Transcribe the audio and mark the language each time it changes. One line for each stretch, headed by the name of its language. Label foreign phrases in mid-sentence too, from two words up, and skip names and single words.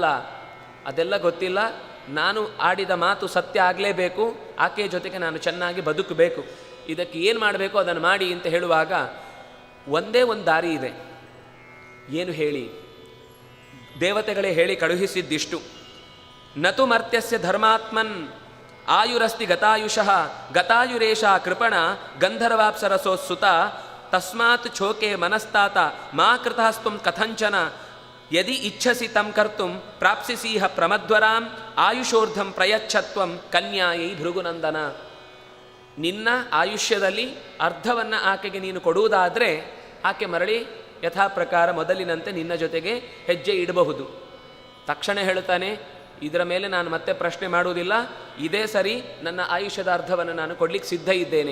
Kannada: ಅದೆಲ್ಲ ಗೊತ್ತಿಲ್ಲ, ನಾನು ಆಡಿದ ಮಾತು ಸತ್ಯ ಆಗಲೇಬೇಕು, ಆಕೆಯ ಜೊತೆಗೆ ನಾನು ಚೆನ್ನಾಗಿ ಬದುಕಬೇಕು, ಇದಕ್ಕೆ ಏನು ಮಾಡಬೇಕು ಅದನ್ನು ಮಾಡಿ ಅಂತ ಹೇಳುವಾಗ ಒಂದೇ ಒಂದು ದಾರಿ ಇದೆ. ಏನು ಹೇಳಿ? ದೇವತೆಗಳೇ ಹೇಳಿ ಕಳುಹಿಸಿದ್ದಿಷ್ಟು,
Sanskrit: ನತು ಮರ್ತ್ಯಸ್ಯ ಧರ್ಮಾತ್ಮನ್ ಆಯುರಸ್ತಿ ಗತಾಯುಷಃ ಗತಾಯುರೇಶ ಕೃಪಣ ಗಂಧರ್ವಾಪ್ಸರಸೋತ್ಸುತ ತಸ್ಮಾತ್ ಛೋಕೆ ಮನಸ್ತಾತ ಮಾ ಕೃತಸ್ತ್ವಂ ಕಥಂಚನ ಯದಿ ಇಚ್ಛಸಿ ತಂ ಕರ್ತುಂ ಪ್ರಾಪ್ಸಿಸೀಹ ಪ್ರಮದ್ವರಾಂ ಆಯುಷೋರ್ಧಂ ಪ್ರಯಚ್ಛತ್ವಂ ಕನ್ಯಾಯೈ ಭೃಗುನಂದನ.
Kannada: ನಿನ್ನ ಆಯುಷ್ಯದಲ್ಲಿ ಅರ್ಧವನ್ನು ಆಕೆಗೆ ನೀನು ಕೊಡುವುದಾದರೆ ಆಕೆ ಮರಳಿ ಯಥಾಪ್ರಕಾರ ಮೊದಲಿನಂತೆ ನಿನ್ನ ಜೊತೆಗೆ ಹೆಜ್ಜೆ ಇಡಬಹುದು. ತಕ್ಷಣ ಹೇಳ್ತಾನೆ, ಇದರ ಮೇಲೆ ನಾನು ಮತ್ತೆ ಪ್ರಶ್ನೆ ಮಾಡುವುದಿಲ್ಲ, ಇದೇ ಸರಿ, ನನ್ನ ಆಯುಷ್ಯದ ಅರ್ಧವನ್ನು ನಾನು ಕೊಡ್ಲಿಕ್ಕೆ ಸಿದ್ಧ ಇದ್ದೇನೆ.